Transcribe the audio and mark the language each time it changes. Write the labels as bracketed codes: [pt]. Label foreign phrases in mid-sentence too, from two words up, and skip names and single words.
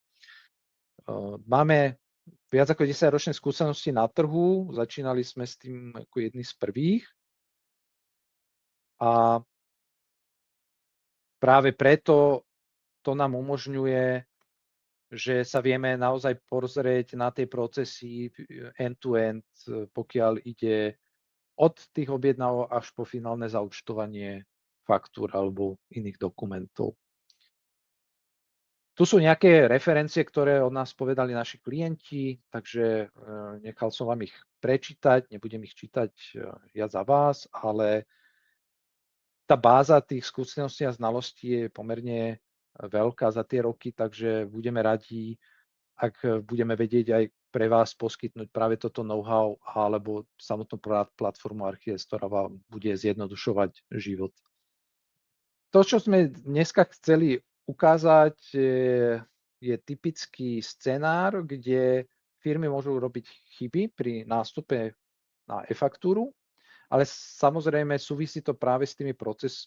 [sk] Máme viac ako 10-ročné skúsenosti na trhu, začínali sme s tým ako jedni z prvých a práve preto to nám umožňuje, že sa vieme naozaj pozrieť na tie procesy end-to-end, pokiaľ ide od tých objednávok až po finálne zaúčtovanie faktúr alebo iných dokumentov. Tu sú nejaké referencie, ktoré od nás povedali naši klienti, takže nechal som vám ich prečítať, nebudem ich čítať ja za vás, ale tá báza tých skúseností a znalostí je pomerne veľká za tie roky, takže budeme radi, ak budeme vedieť aj pre vás poskytnúť práve toto know-how alebo samotnú platformu Archiles, ktorá vám bude zjednodušovať život. To, čo sme dneska chceli ukázať, je typický scenár, kde firmy môžu robiť chyby pri nástupe na e-faktúru, ale samozrejme súvisí to práve s tými procesmi.